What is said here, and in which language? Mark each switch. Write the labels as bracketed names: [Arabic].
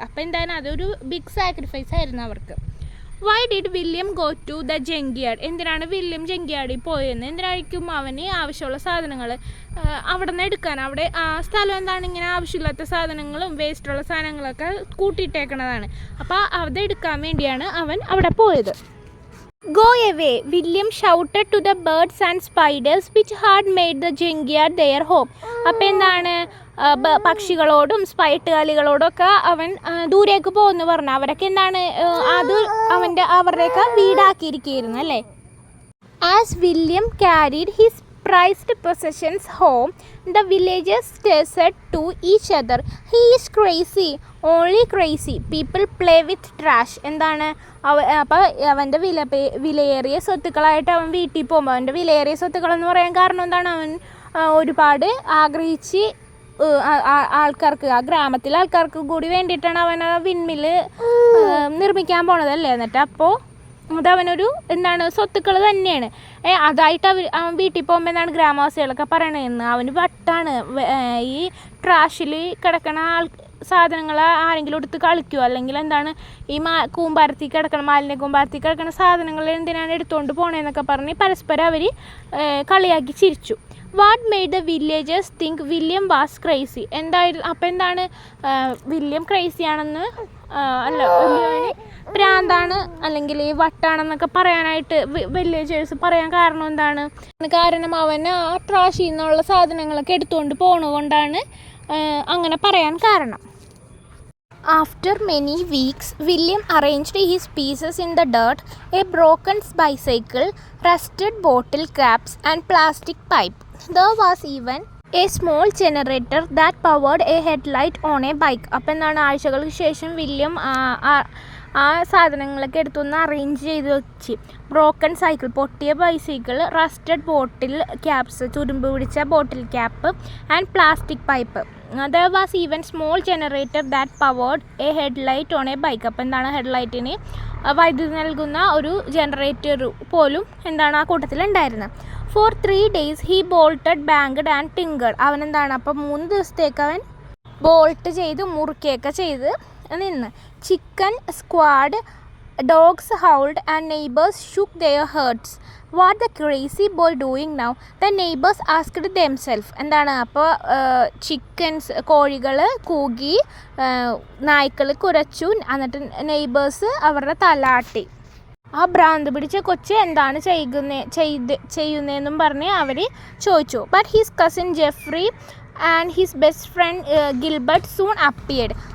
[Malayalam] അപ്പോൾ എന്താണ് അതൊരു ബിഗ് സാക്രിഫൈസ് ആയിരുന്നു അവർക്ക്. [English] Why did William go to the junkyard? [Malayalam] എന്തിനാണ് വില്യം ജങ്ക്യാർഡിൽ പോയെന്ന്? എന്തിനായിരിക്കും അവന് ആവശ്യമുള്ള സാധനങ്ങൾ അവിടെ നിന്ന് എടുക്കാൻ? അവിടെ ആ സ്ഥലം എന്താണ്, ഇങ്ങനെ ആവശ്യമില്ലാത്ത സാധനങ്ങളും വേസ്റ്റുള്ള സാധനങ്ങളൊക്കെ കൂട്ടിയിട്ടേക്കണതാണ്. അപ്പോൾ അതെടുക്കാൻ വേണ്ടിയാണ് അവൻ അവിടെ പോയത്. [English] Go away, William shouted to the birds and spiders which had made the junkyard their home. [Malayalam] അപ്പോൾ എന്താണ് പക്ഷികളോടും സ്പൈറ്റുകാലികളോടൊക്കെ അവൻ ദൂരേക്ക് പോകുന്നു പറഞ്ഞു. അവരൊക്കെ എന്താണ് അത് അവരുടെയൊക്കെ വീടാക്കിയിരിക്കുകയായിരുന്നു, അല്ലേ? [English] As William carried his prized possessions home, the villagers said to each other, "He is crazy, only crazy. People play with trash." [Malayalam] എന്താണ് അപ്പോൾ അവൻ്റെ വിലയേറിയ സ്വത്തുക്കളായിട്ട് അവൻ വീട്ടിൽ പോകുമ്പോൾ, അവൻ്റെ വിലയേറിയ സ്വത്തുക്കളെന്ന് പറയാൻ കാരണം എന്താണ്, അവൻ ഒരുപാട് ആഗ്രഹിച്ച് ആൾക്കാർക്ക്, ആ ഗ്രാമത്തിലെ ആൾക്കാർക്ക് കൂടി വേണ്ടിയിട്ടാണ് അവൻ ആ വിൻമില്ല് നിർമ്മിക്കാൻ പോണതല്ലേ. എന്നിട്ട് അപ്പോൾ അതവനൊരു എന്താണ് സ്വത്തുക്കൾ തന്നെയാണ്. അതായിട്ട് അവൻ വീട്ടിൽ പോകുമ്പോൾ എന്താണ് ഗ്രാമവാസികളൊക്കെ പറയണതെന്ന്, അവന് വട്ടാണ്. ഈ ട്രാഷിൽ കിടക്കണ സാധനങ്ങൾ ആരെങ്കിലും എടുത്ത് കളിക്കുമോ, അല്ലെങ്കിൽ എന്താണ് ഈ കൂമ്പാരത്തിൽ കിടക്കണം, മാലിന്യ കൂമ്പാരത്തിൽ കിടക്കുന്ന സാധനങ്ങൾ എന്തിനാണ് എടുത്തുകൊണ്ട് പോകണേന്നൊക്കെ പറഞ്ഞ് പരസ്പരം അവർ കളിയാക്കി ചിരിച്ചു. [English] What made the villagers think William was crazy? [Malayalam] എന്തായിരുന്നു അപ്പോൾ എന്താണ് വില്യം ക്രൈസി ആണെന്ന് അല്ല വില്യമിന് പ്രാന്താണ് അല്ലെങ്കിൽ വട്ടാണെന്നൊക്കെ പറയാനായിട്ട് വില്ലേജേഴ്സ് പറയാൻ കാരണം എന്താണ്? കാരണം അവൻ ആ ട്രാഷിൽ നിന്നുള്ള സാധനങ്ങളൊക്കെ എടുത്തുകൊണ്ട് പോണതുകൊണ്ടാണ് അങ്ങനെ പറയാൻ കാരണം. [English] After many weeks, William arranged his pieces in the dirt: a broken bicycle, rusted bottle caps, and plastic pipe. There was even a small generator that powered a headlight on a bike. [Malayalam] അപ്പോൾ എന്താണ് ആഴ്ചകൾക്ക് ശേഷം William ആ സാധനങ്ങളൊക്കെ എടുത്തൊന്ന് arrange ചെയ്ത് വെച്ച്. [English] broken cycle, [Malayalam] പൊട്ടിയ bicycle, [English] rusted bottle caps, [Malayalam] തുരുമ്പ് പിടിച്ച ബോട്ടിൽ cap [English] And plastic pipe. There was even small generator that powered a headlight on a bike. [Malayalam] അപ്പോൾ എന്താണ്, ഹെഡ്ലൈറ്റിന് വൈദ്യുതി നൽകുന്ന ഒരു ജനറേറ്റർ പോലും എന്താണ് ആ കൂട്ടത്തിലുണ്ടായിരുന്നത്. [English] For 3 days he bolted, banged and tinkered. [Malayalam] അവനെന്താണ് അപ്പോൾ 3 ദിവസത്തേക്ക് അവൻ ബോൾട്ട് ചെയ്ത് മുറുക്കുകയൊക്കെ ചെയ്ത് നിന്ന്. [English] Chicken squad, dogs howled and neighbors shook their heads. What the crazy boy doing now? The neighbors asked themselves. [Malayalam] എന്താണ് അപ്പോൾ ചിക്കൻസ്, കോഴികൾ കൂകി, നായ്ക്കൾ കുരച്ചു. എന്നിട്ട് നെയ്ബേഴ്സ് അവരുടെ തലാട്ടി. ആ ഭ്രാന്ത് പിടിച്ച കൊച്ച് എന്താണ് ചെയ്യുന്നതെന്നും പറഞ്ഞ് അവർ ചോദിച്ചു. [English] But his cousin Jeffrey and his best friend Gilbert soon appeared.